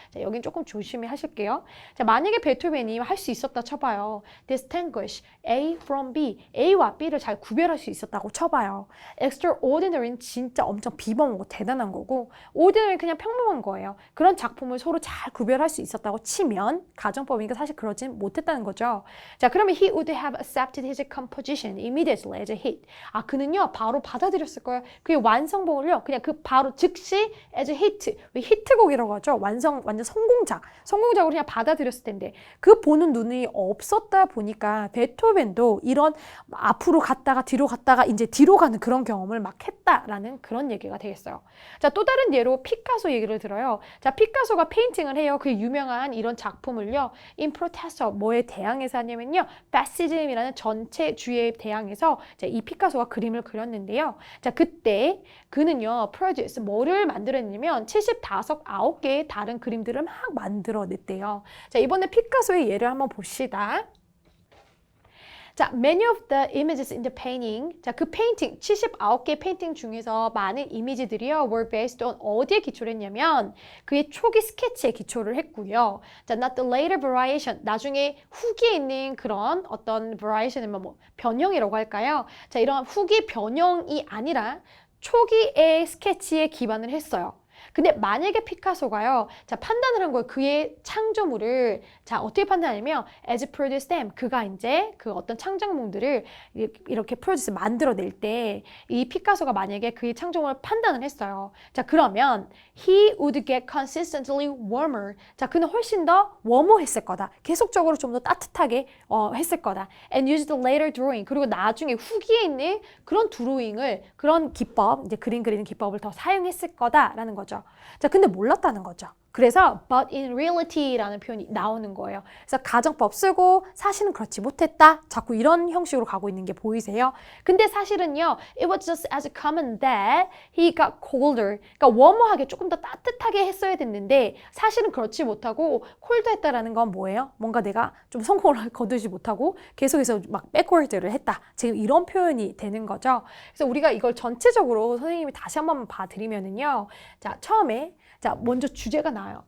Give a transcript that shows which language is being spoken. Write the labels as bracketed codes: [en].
[ko] 자, 여긴 조금 조심히 하실게요. 자, 만약에 베토벤이 할 수 있었다 쳐봐요. [en] distinguish A from B, [ko] A와 B를 잘 구별할 수 있었다고 쳐봐요. extraordinary는 진짜 엄청 비범하고 대단한 거고 ordinary는 그냥 평범한 거예요. 그런 작품을 서로 잘 구별할 수 있었다고 치면 가정법이니까 사실 그러진 못했다는 거죠. [en] 자, 그러면 he would have accepted his composition immediately as a hit. [ko] 그는요 바로 받아들였을 거예요. 그의 완성본을요 그냥 그 바로 즉시 [en] as a hit, [ko] 왜 히트곡이라고 하죠. 완전 성공작으로 그냥 받아들였을 텐데 그 보는 눈이 없었다 보니까 베토벤도 이런 앞으로 갔다가 뒤로 갔다가 이제 뒤로 가는 그런 경험을 막 했다라는 그런 얘기가 되겠어요. 자, 또 다른 예로 피카소 얘기를 들어요. 자, 피카소가 페인팅을 해요. 그 유명한 이런 작품을요. [en] In protest of [ko] 뭐에 대항해서 하냐면요. fascism이라는 전체주의에 대항해서 이 피카소가 그림을 그렸는데요. 자, 그때 그는요. produce 뭐를 만들었냐면 9개의 다른 그림들을 막 만들어냈대요. 자, 이번에 피카소의 예를 한번 봅시다. [en] 자, many of the images in the painting. [ko] 자, 그 페인팅, 79개 페인팅 중에서 많은 이미지들이요, [en] were based on [ko] 어디에 기초를 했냐면, 그의 초기 스케치에 기초를 했고요. [en] 자, not the later variation. [ko] 나중에 후기에 있는 그런 어떤 variation은 변형이라고 할까요? 자, 이런 후기 변형이 아니라 초기의 스케치에 기반을 했어요. 근데 만약에 피카소가요, 자, 판단을 한 거예요. 그의 창조물을, 자, 어떻게 판단하냐면, [en] as produce them. [ko] 그가 이제 그 어떤 창작물들을 이렇게 produce, 만들어낼 때, 이 피카소가 만약에 그의 창조물을 판단을 했어요. [en] 자, 그러면, he would get consistently warmer. [ko] 자, 그는 훨씬 더 웜어했을 거다. 계속적으로 좀 더 따뜻하게 했을 거다. [en] And used later drawing. [ko] 그리고 나중에 후기에 있는 그런 드로잉을, 그런 기법, 이제 그림 그리는 기법을 더 사용했을 거다라는 거죠. 자, 근데 몰랐다는 거죠. 그래서 [en] but in reality [ko] 라는 표현이 나오는 거예요. 그래서 가정법 쓰고 사실은 그렇지 못했다. 자꾸 이런 형식으로 가고 있는 게 보이세요? [en] 근데 사실은요, it was just as common that he got colder. [ko] 그러니까 웜어하게 조금 더 따뜻하게 했어야 됐는데 사실은 그렇지 못하고 콜드했다라는 건 뭐예요? 뭔가 내가 좀 성공을 거두지 못하고 계속해서 막 백워드를 했다. 지금 이런 표현이 되는 거죠. 그래서 우리가 이걸 전체적으로 선생님이 다시 한번 봐드리면은요, 자, 처음에 자, 먼저 주제가 나와요.